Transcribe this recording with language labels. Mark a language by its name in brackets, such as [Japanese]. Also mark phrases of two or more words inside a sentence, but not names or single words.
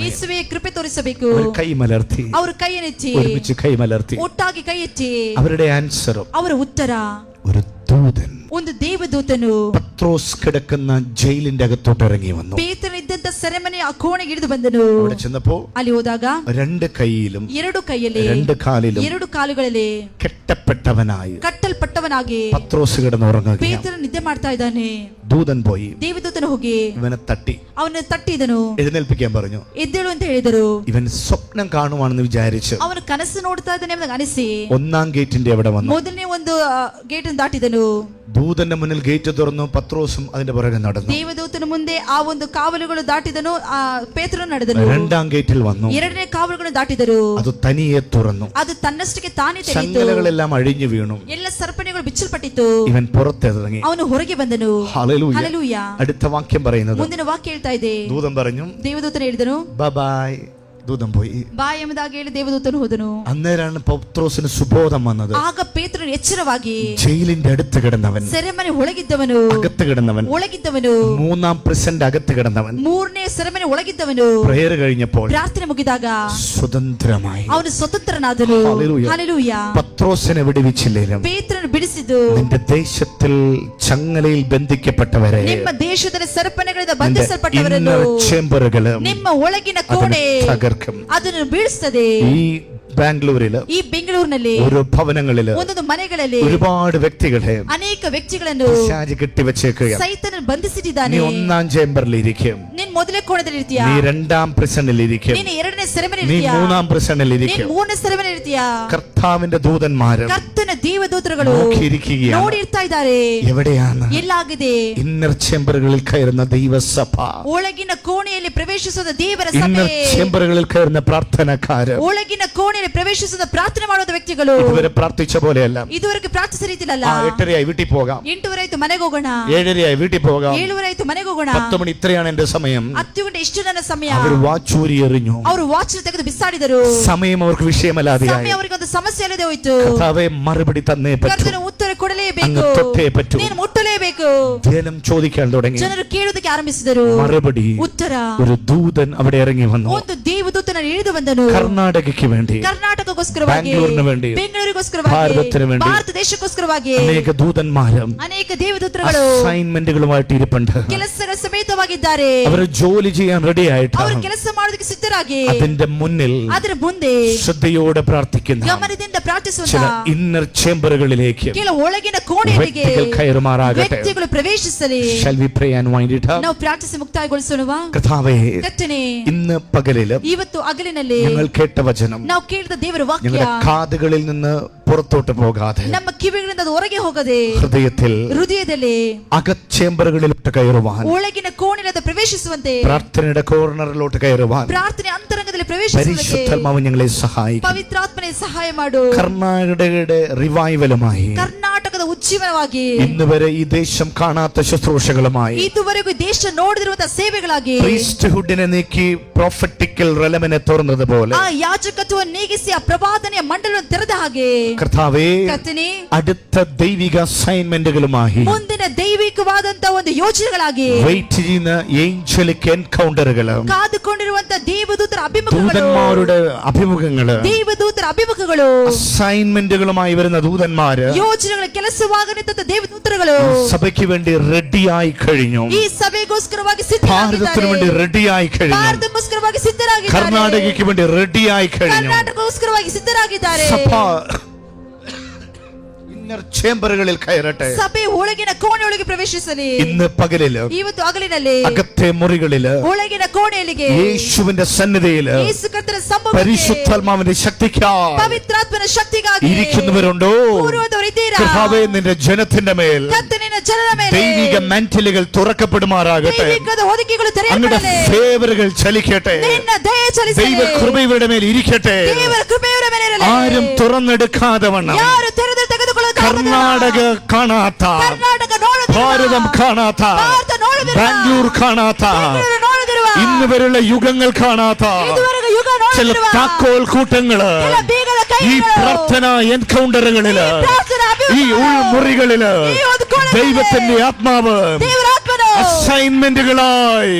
[Kannada] ಯೇಸುವೇ ಕೃಪೆ ತೋರಿಸಬೇಕು. [Malayalam] അവർ കൈമലർത്തി, [Kannada] ಅವರು ಕೈಯನ್ನೆತ್ತಿ [Malayalam] ഒരുമിച്ച് കൈമലർത്തി. [Kannada] ಒಟ್ಟಾಗಿ ಕೈ ಎತ್ತಿ [Malayalam] അവരുടെ ആൻസറും [Kannada] ಅವರ ಉತ್ತರ [Malayalam] ഒരു ദൂതൻ [Kannada] ಒಂದು ದೇವದೂತನು [Malayalam] പത്രോസ് കിടക്കുന്ന ജയിലിന്റെ അകത്തോട്ട് ഇറങ്ങി വന്നു. [Kannada] ಪೇತ್ರನಿದ್ದಂತ ಸೆರೆಮನೆ ಆ ಕೋಣೆಗೆ ಇಳಿದು ಬಂದನು. [Malayalam] അവിടെ ചെന്നപ്പോ [Kannada] ಅಲ್ಲಿ ಹೋದಾಗ [Malayalam] രണ്ട് കൈയിലും [Kannada] ಎರಡು ಕೈಯಲ್ಲಿ [Malayalam] രണ്ട് കാലിലും [Kannada] ಎರಡು ಕಾಲುಗಳಲ್ಲಿ [Malayalam] കെട്ടപ്പെട്ടവനായി [Kannada] ಕಟ್ಟಲ್ಪಟ್ಟವನಾಗಿ [Malayalam] പത്രോസ് കിടന്നുറങ്ങുകയാണ്. [Kannada] ಪೇತ್ರ ನಿದ್ದೆ ಮಾಡ್ತಾ ಇದ್ದಾನೆ. [Malayalam] ദൂതൻ പോയി [Kannada] ದೇವದೂತನು ಹೋಗಿ [Malayalam] ഇവനെ തട്ടി [Kannada] ಅವನ ತಟ್ಟಿದನು. [Malayalam] എഴുന്നേൽപ്പിക്കാൻ പറഞ്ഞു. [Kannada] ಎದ್ದೇಳು ಅಂತ ಹೇಳಿದರು. [Malayalam] ഇവൻ സ്വപ്നം കാണുവാണെന്ന് വിചാരിച്ച് [Kannada] ಅವನು ಕನಸು ನೋಡ್ತಾ ಇದ್ದಾನೆ ಎಂದು ಅನಿಸಿ [Malayalam] ഒന്നാം ഗേറ്റിന്റെ അവിടെ വന്നു. [Kannada] ಮೊದಲನೇ ಒಂದು ಗೇಟ್ ದಾಟಿದನು. [Malayalam] ദൂതന്റെ മുന്നിൽ ഗേറ്റ് തുറന്നു. പത്രോസും അതിന്റെ പുറകെ നടന്നു. [Kannada] ದೇವದೂತನ ಮುಂದೆ ಆ ಒಂದು ಕಾವಲುಗಳು ದಾಟಿದನು. ಆ ಪೇತ್ರನು ನಡೆದನು. [Malayalam] രണ്ടാം ഗേറ്റിൽ വന്നു. [Kannada] ಎರಡನೇ ಕಾವಲುಗಳನ್ನು ದಾಟಿದರು. [Malayalam] അത് തനിയെ തുറന്നു. [Kannada] ಅದು ತನ್ನಷ್ಟಕ್ಕೆ ತಾನೇ ತೆರೆಯಿತು. [Malayalam] ചങ്ങലകളെല്ലാം അഴിഞ്ഞു വീണു. [Kannada] ಎಲ್ಲ ಸರಪಣಿಗಳು ಬಿಚ್ಚಲ್ಪಟ್ಟಿತು. [Malayalam] ഇവൻ പുറത്തിറങ്ങി. [Kannada] ಅವನು ಹೊರಗೆ ಬಂದನು. [Malayalam] ഹല്ലേലൂയ. [Kannada] ಹಲ್ಲೆಲೂಯ. [Malayalam] അടുത്ത വാക്യം പറയുന്നത്, [Kannada] ಮುಂದಿನ ವಾಕ್ಯ ಹೇಳ್ತಾ ಇದೆ, [Malayalam] ദൂതൻ പറഞ്ഞു [Kannada] ದೇವದೂತನು ಹೇಳಿದನು [Malayalam] ബൈ. ദൂതൻ പോയി. [Kannada] ಬಾಯ್ ಎಂಬುದಾಗಿ ಹೇಳಿ ದೇವದೂತನು ಹೋದನು. [Malayalam] അന്നേരാണ് പത്രോസിന് സുബോധം വന്നത്. [Kannada] ಆಗ ಪೇತ್ರನು ಎಚ್ಚರವಾಗಿ [Malayalam] ജയിലിന്റെ അടുത്ത് കിടന്നവൻ, [Kannada] ಸೆರೆಮನೆ ಒಳಗಿದ್ದವನು, [Malayalam] അകത്ത് കിടന്നവൻ, [Kannada] ಒಳಗಿದ್ದವನು, [Malayalam] മൂന്നാം പ്രിസന്റ് അകത്ത് കിടന്നവൻ [Kannada] ಮೂರನೇ ಸೆರೆಮನೆ ಒಳಗಿದ್ದವನು [Malayalam] പ്രേയർ കഴിഞ്ഞപ്പോൾ [Kannada] ಪ್ರಾರ್ಥನೆ ಮುಗಿದಾಗ [Malayalam] സ്വതന്ത്രമായി. [Kannada] ಅವನು ಸ್ವತಂತ್ರನಾದನು. [Malayalam] ഹല്ലേലൂയ. [Kannada] ಹಲ್ಲೆಲೂಯ. [Malayalam] പത്രോസിനെ വിടുവിച്ചില്ലേലും [Kannada] ಪೇತ್ರನು ಬಿಡಿಸಿದ್ದು [Malayalam] നിന്റെ ദേശത്തിൽ ചങ്ങലയിൽ ബന്ധിക്കപ്പെട്ടവരെ, [Kannada] ನಿಮ್ಮ ದೇಶದಲ್ಲಿ ಸರಪಣಿಗಳಿಂದ [Malayalam] നിന്റെ [Kannada] ಬಂಧಿಸಲ್ಪಟ್ಟವರನ್ನು, [English] inner chamberകള് [Kannada] ನಿಮ್ಮ ಒಳಗಿನ ಕೋಣೆ [Malayalam] തകർക്കും. [Kannada] ಅದನ್ನು ಬೀಳಿಸ್ತದೆ. [Malayalam] ഈ ബാംഗ്ലൂരില്, [Kannada] ಈ ಬೆಂಗಳೂರಿನಲ್ಲಿ [Malayalam] ഓരോ ഭവനങ്ങളില് [Kannada] ಒಂದೊಂದು ಮನೆಗಳಲ್ಲಿ [Malayalam] ഒരുപാട് വ്യക്തികളെ [Kannada] ಅನೇಕ ವ್ಯಕ್ತಿಗಳನ್ನು [Malayalam] പിശാച് കെട്ടിവെച്ചേക്കുകയാണ്. [Kannada] ಸೈತನ ಬಂಧಿಸಿದ್ದಾನೆ. [Malayalam] നീ ഒന്നാം ചേംബറിൽ ഇരിക്കും, [Kannada] ನೀನ್ ಮೊದಲೇ ಕೋಣದಲ್ಲಿ ಇರ್ತೀಯಾ, [Malayalam] നീ രണ്ടാം പ്രിസണിൽ ഇരിക്കും, [Kannada] ನೀನು ಎರಡನೇ ಸೆರೆಮನೆ [Malayalam] നീ [Kannada] ಇರ್ತೀಯಾ, [Malayalam] മൂന്നാം പ്രിസണിൽ [Kannada] ನೀನ್ [Malayalam] ഇരിക്കും. [Kannada] ಮೂರನೇ ಸೆರೆಮನೆ ಇರ್ತೀಯಾ. [Malayalam] കർത്താവിന്റെ ദൂതന്മാരും [Kannada] ಕರ್ತನ ದೇವದೂತರುಗಳು [Malayalam] നോക്കിയിരിക്കുകയാണ്. [Kannada] ನೋಡಿ ಇರ್ತಾ ಇದ್ದಾರೆ. [Malayalam] എവിടെയാണ്? [Kannada] ಎಲ್ಲಾಗಿದೆ? [English] inner chambers [Malayalam] കയറുന്ന ദൈവസഭ, [Kannada] ಒಳಗಿನ ಕೋಣೆಯಲ್ಲಿ ಪ್ರವೇಶಿಸುವ ದೇವರ [Malayalam] ഇന്നർ [Kannada] ಸಭೆ, [Malayalam] ചേംബറുകളിൽ കയറുന്ന പ്രാർത്ഥനക്കാര്, [Kannada] ಒಳಗಿನ ಕೋಣೆಯಲ್ಲಿ ಪ್ರವೇಶಿಸುವ ಪ್ರಾರ್ಥನೆ ಮಾಡುವ ವ್ಯಕ್ತಿಗಳು. [Malayalam] ഇതുവരെ പ്രാർത്ഥിച്ച പോലെയല്ല. [Kannada] ಇದುವರೆಗೆ ಪ್ರಾರ್ಥಿಸ ರೀತಿಲಲ್ಲ. [Malayalam] 8:30 വീട്ടിൽ പോകാം, [Kannada] 8:30 ಆಯ್ತು ಮನೆಗೆ ಹೋಗೋಣ, [Malayalam] 7:30 വീട്ടിൽ പോകാം, [Kannada] 7:30 ಆಯ್ತು ಮನೆಗೆ ಹೋಗೋಣ, [Malayalam] 10 മണി ഇത്രയാണ് എന്റെ സമയം. [Kannada] 10 ಗಂಟೆ ಇಷ್ಟು ನನ್ನ ಸಮಯ. [Malayalam] അവർ വാച്ചൂരി എറിഞ്ഞു. [Kannada] ಅವರು ವಾಚ್ ತೆಗೆದು ಬಿಸಾಡಿದರು. [Malayalam] സമയം അവർക്ക് വിഷയമല്ലാതെയായി. [Kannada] ಸಮಯ ಅವರಿಗೆ ಒಂದು ಸಮಸ್ಯೆ ಅಲ್ಲದೆ ಹೋಯ್ತು. [Malayalam] കർത്താവേ മറുപടി തന്നേ പറ്റൂ, [Kannada] ಕರ್ತನ ಉತ್ತರ ಕೊಡಲೇಬೇಕು, [Malayalam] അങ്ങ് തൊട്ടേ പറ്റൂ. [Kannada] ನೀನು ಮುಟ್ಟಲೇಬೇಕು. [Malayalam] ജനം ചോദിക്കാൻ തുടങ്ങി. [Kannada] ಜನರು ಕೇಳುವುದಕ್ಕೆ ಆರಂಭಿಸಿದರು. [Malayalam] മറുപടി, [Kannada] ಉತ್ತರ, [Malayalam] ഒരു ദൂതൻ അവിടെ ഇറങ്ങി വന്നു. [Kannada] ಒಂದು ದೇವದೂತನ ಇಳಿದು ಬಂದನು. [Malayalam] ಕರ್ನಾಟಕಕ್ಕೆ വേണ്ടി, [Kannada] ಕರ್ನಾಟಕಕ್ಕೋಸ್ಕರವಾಗಿ, [Malayalam] ಬ್ಯಾಂಗ್ಳೂರಿನ വേണ്ടി, [Kannada] ಬೆಂಗಳೂರಿಗೋಸ್ಕರವಾಗಿ, [Malayalam] ഭാരതത്തിന് വേണ്ടി, [Kannada] ಭಾರತ ದೇಶಕ್ಕೋಸ್ಕರವಾಗಿ [Malayalam] അനേക ദൂതന്മാരും [Kannada] ಅನೇಕ ದೇವದೂತರುಗಳು [Malayalam] അസൈൻമെന്റുകളുമായിട്ട് ഇരിപ്പുണ്ട്. [Kannada] ಕೆಲಸಗಳ ಸಮೇತವಾಗಿದ್ದಾರೆ. [Malayalam] അവർ ജോലി ചെയ്യാൻ റെഡി ആയിട്ട് [Kannada] ಅವರು ಕೆಲಸ ಮಾಡೋದಕ್ಕೆ ಸಿದ್ಧರಾಗಿ [Malayalam] അതിന്റെ മുന്നിൽ [Kannada] ಅದರ ಮುಂದೆ [Malayalam] ശ്രദ്ധയോടെ പ്രാർത്ഥിക്കുന്ന [Kannada] ಗಮನದಿಂದ ಪ್ರಾರ್ಥಿಸುವಂತ [Malayalam] ചില [English] inner chambers [Kannada] ಕೆಲ ಒಳಗಿನ ಕೋಣೆಗಳಿಗೆ [Malayalam] വ്യക്തികൾ കയറുമാറാകട്ടെ. [Kannada] ವ್ಯಕ್ತಿಗಳು ಪ್ರವೇಶಿಸಲಿ. [English] Shall we pray and wind it up? [Kannada] ನಾವು ಪ್ರಾರ್ಥಿಸಿ ಮುಕ್ತಾಯಗೊಳಿಸೋಣವಾ? [Malayalam] കർത്താവേ, [Kannada] ಕರ್ತನೇ, [Malayalam] ഇന്ന് പകലില് [Kannada] ಇವತ್ತು ಹಗಲಿನಲ್ಲಿ [Malayalam] ഞങ്ങൾ കേട്ട വചനം [Kannada] ನಾವು ಕೇಳಿದ ದೇವರ ವಾಕ್ಯ [Malayalam] ഞങ്ങളുടെ കാതുകളിൽ നിന്ന് പുറത്തോട്ട് പോകാതെ [Kannada] ನಮ್ಮ ಕಿವಿಗಳಿಂದ ಅದು ಹೊರಗೆ ಹೋಗದೆ [Malayalam] ഹൃദയത്തിൽ [Kannada] ಹೃದಯದಲ್ಲಿ [Malayalam] അകച്ചേംബറുകളിലോട്ട് കയറുവാൻ, [Kannada] ಒಳಗಿನ ಕೋಣೆಯಲ್ಲಿ ಪ್ರವೇಶಿಸುವಂತೆ, [Malayalam] പ്രാർത്ഥനയുടെ കോർണറിലോട്ട് കയറുവാൻ [Kannada] ಪ್ರಾರ್ಥನೆ ಅಂತರಂಗದಲ್ಲಿ ಪ್ರವೇಶಿಸುವಂತೆ [Malayalam] പരിശുദ്ധാത്മാവ് ഞങ്ങളെ സഹായിക്കും. [Kannada] ಪವಿತ್ರಾತ್ಮನೇ ಸಹಾಯ ಮಾಡು. [Malayalam] കർണാടകയുടെ റിവൈവലുമായി, [Kannada] ಕರ್ನಾಟಕದ ಉಜ್ಜೀವನವಾಗಿ, [Malayalam] ഇന്ന് വരെ ഈ ദേശം കാണാത്ത ശുശ്രൂഷകളുമായി, [Kannada] ಇದುವರೆಗೂ ದೇಶ ನೋಡದಿರುವಂತಹ ಸೇವೆಗಳಾಗಿ, [Malayalam] പ്രീസ്റ്റ്ഹുഡിനെ നീക്കി [English] prophetical realm [Malayalam] തുറന്നതുപോലെ [Kannada] ಆ ಯಾಜಕತ್ವವನ್ನು ನೀಗಿಸಿ ಆ ಪ್ರವಾದನೆಯ ಮಂಡಲವನ್ನು ತೆರೆದ ಹಾಗೆ, [Malayalam] കർത്താവേ, [Kannada] ಕರ್ತನೇ, [Malayalam] അടുത്ത ദൈവിക അസൈൻമെന്റുകളുമായി [Kannada] ಮುಂದಿನ ದೈವಿಕವಾದಂತಹ ಒಂದು ಯೋಜನೆಗಳಾಗಿ, [Malayalam] വെയിറ്റ് ചെയ്യുന്ന [English] angelic encounters [Kannada] ಕಾದುಕೊಂಡಿರುವಂತಹ ದೇವದೂತರ ಅಭಿಮುಖಗಳು, [Malayalam] ദൂതന്മാരുടെ അഭിമുഖങ്ങള്, [Kannada] ದೇವದೂತರ ಅಭಿಮುಖಗಳು, [Malayalam] അസൈൻമെന്റുകളുമായി വരുന്ന ദൂതന്മാര് [Kannada] ಯೋಜನೆಗಳ ಕೆಲಸವಾಗ ನಿಂತ ದೇವದೂತರುಗಳು [Malayalam] സഭയ്ക്ക് വേണ്ടി റെഡിയായി കഴിഞ്ഞു. [Kannada] ಈ ಸಭೆಗೋಸ್ಕರವಾಗಿ [Malayalam] ഭാരതത്തിന് വേണ്ടി [Kannada] ಸಿದ್ಧರಾಗಿದ್ದಾರೆ. [Malayalam] റെഡിയായി കഴിഞ്ഞു. [Kannada] ಭಾರತಕ್ಕೋಸ್ಕರವಾಗಿ ಸಿದ್ಧರಾಗಿದ್ದಾರೆ. [Malayalam] കർണാടകയ്ക്ക് വേണ്ടി റെഡിയായി കഴിഞ്ഞു. [Kannada] ಕರ್ನಾಟಕಕ್ಕೋಸ್ಕರವಾಗಿ ಸಿದ್ಧರಾಗಿದ್ದಾರೆ. [Malayalam] സഭ [English] inner chambers [Malayalam] കയറട്ടെ. [Kannada] ಸಭೆ ಒಳಗಿನ ಕೋಣೆಯೊಳಗೆ ಪ್ರವೇಶಿಸಲಿ. [Malayalam] ഇന്ന് പകലില് [Kannada] ಇವತ್ತು ಹಗಲಿನಲ್ಲಿ [Malayalam] അകത്തെ മുറികളില് [Kannada] ಒಳಗಿನ ಕೋಣೆಯಲ್ಲಿಗೆ [Malayalam] യേശുവിന്റെ സന്നിധിയില് [Kannada] ಯೇಸು ಕರ್ತನ ಸಮ್ಮುಖಕ್ಕೆ [Malayalam] പരിശുദ്ധാത്മാവിന്റെ ശക്തിക്കായി [Kannada] ಪವಿತ್ರಾತ್ಮನ ಶಕ್ತಿಗಾಗಿ [Malayalam] ഇരിക്കുന്നവരുണ്ടോ? [Kannada] ಕೂರುವವರಿದ್ದೀರಾ? [Malayalam] കർത്താവേ, നിന്റെ ജനത്തിന്റെ മേൽ [Kannada] ಕರ್ತನಿನ ಜನರ ಮೇಲೆ [Malayalam] ദൈവിക മാന്റിലുകൾ തുറക്കപ്പെടുമാറാകട്ടെ. [Kannada] ದೈವಿಕದ ಹೊದಿಕೆಗಳು [Malayalam] അങ്ങയുടെ [Kannada] ತೆರೆಯಲ್ಪಡಲಿ. [Malayalam] ഫേവറുകൾ ചലിക്കട്ടെ. [Kannada] ನಿನ್ನ ದಯೆ ಚಲಿಸಲಿ. [Malayalam] ദൈവ കൃപ ഇവരുടെ മേൽ ഇരിക്കട്ടെ. [Kannada] ದೇವರ ಕೃಪೆ ಇವರ ಮೇಲೆ ಇರಲಿ. [Malayalam] ആരും തുറന്നെടുക്കാതെ വണ്ണം [Kannada] ಯಾರು ತೆರೆದು ತೆಗೆದುಕೊಳ್ಳುವುದಾಗದ [Malayalam] കർണാടക കാണാത്ത, [Kannada] ಕರ್ನಾಟಕ ನೋಡದಿರುವ, [Malayalam] ഭാരതം കാണാത്ത, [Kannada] ಭಾರತ ನೋಡದಿರುವ, [Malayalam] ബാംഗ്ലൂർ കാണാത്ത, [Kannada] ಬೆಂಗಳೂರು ನೋಡದಿರುವ, [Malayalam] ഇന്ന് വരെയുള്ള യുഗങ്ങൾ കാണാത്ത [Kannada] ಇದುವರೆಗೂ ಯುಗ [Malayalam] ചില [Kannada] ನೋಡದಿರುವ [Malayalam] താക്കോൽ കൂട്ടങ്ങള് [Kannada] ಕೆಲ ಬೀಗದ [Malayalam] ഈ [Kannada] ಕೈಗಳು, [Malayalam] പ്രാർത്ഥന എൻകൗണ്ടറുകളില്, [Kannada] ಈ ಪ್ರಾರ್ಥನಾ [Malayalam] ഈ [Kannada] ಅಭಿವೃದ್ಧಿಗಳು, [Malayalam] ഉൾമുറികളില് ഈ ഒതുക്കോളുകളില് ദൈവത്തിന്റെ ആത്മാവ് [Kannada] ದೇವರ ಆತ್ಮನು [Malayalam] അസൈൻമെന്റുകളായി